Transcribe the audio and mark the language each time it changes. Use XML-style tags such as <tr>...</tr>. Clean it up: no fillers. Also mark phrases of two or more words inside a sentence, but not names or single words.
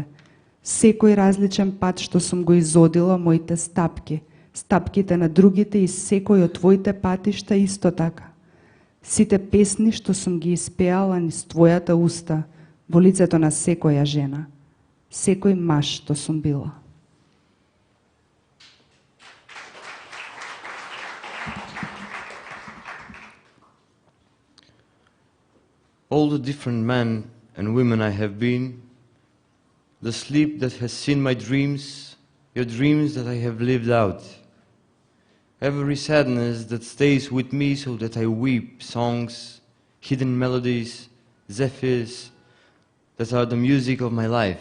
<mk>Секој различен пат што сум го изодила, моите стапки, стапките на другите и секој од твоите патишта исто така. Сите песни што сум ги испеала низ твојата уста, во лицето на секоја жена. Секој маж што сум била.</mk> <en>All the different men and women I have been, the sleep that has seen my dreams, your dreams that I have lived out, every sadness that stays with me so that I weep, songs, hidden melodies, zephyrs, that are the music of my life.</en>